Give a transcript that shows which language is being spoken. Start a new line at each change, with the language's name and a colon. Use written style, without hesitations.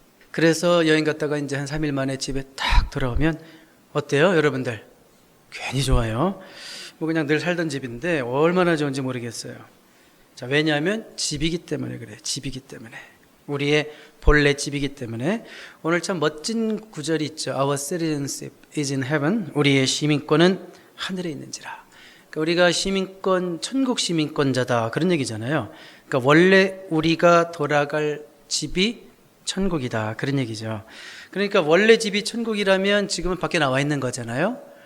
Korean: 그래서 여행 갔다가 이제 한 3일 만에 집에 딱 돌아오면 어때요, 여러분들? 괜히 좋아요. 뭐 그냥 늘 살던 집인데 얼마나 좋은지 모르겠어요. 자, 왜냐하면 집이기 때문에 그래. 집이기 때문에. 우리의 본래 집이기 때문에. 오늘 참 멋진 구절이 있죠.
English: Our citizenship is in heaven.
Korean: 우리의 시민권은 하늘에 있는지라. 그러니까 우리가 시민권, 천국 시민권자다 그런 얘기잖아요. 그러니까 원래 우리가 돌아갈 집이 천국이다 그런 얘기죠. 그러니까 원래 집이 천국이라면 지금은 밖에 나와 있는 거잖아요.